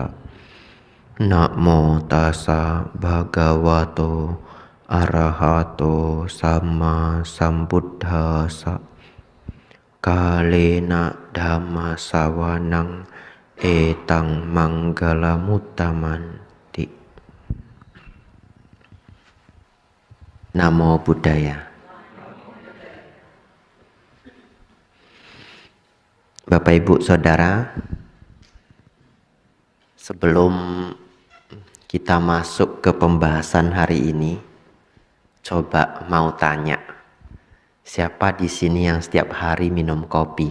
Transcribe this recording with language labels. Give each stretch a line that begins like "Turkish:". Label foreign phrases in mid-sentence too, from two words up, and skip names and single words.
Pali: Namo tassa bhagavato arahato sama sambuddhassa. Kalena dhamma sawanang etang manggalamuttamanti. Namo Buddhaya.
Indonesian: Bapak Ibu Saudara, sebelum kita masuk ke pembahasan hari ini, coba mau tanya, siapa di sini yang setiap hari minum kopi?